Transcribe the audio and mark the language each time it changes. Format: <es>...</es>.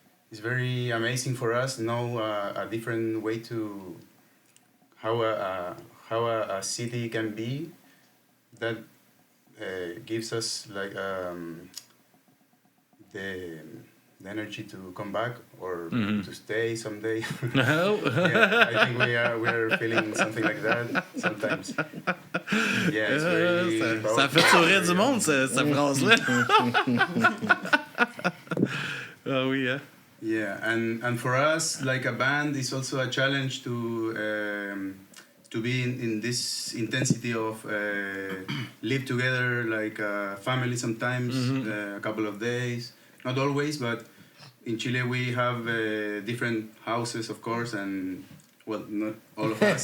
<en>It's very amazing for us know a different way to how a city can be, that gives us like the energy to come back, or to stay someday. Yeah, I think we are feeling something like that sometimes. Yeah, it's very</en> <fr>ça fait sourire du monde, cette phrase-là. Ah oui, hein?</fr> <en>Yeah, and for us, like a band, it's also a challenge to be in this intensity of live together like a family sometimes, a couple of days. Not always, but in Chile we have different houses, of course, and well, not all of us.</en>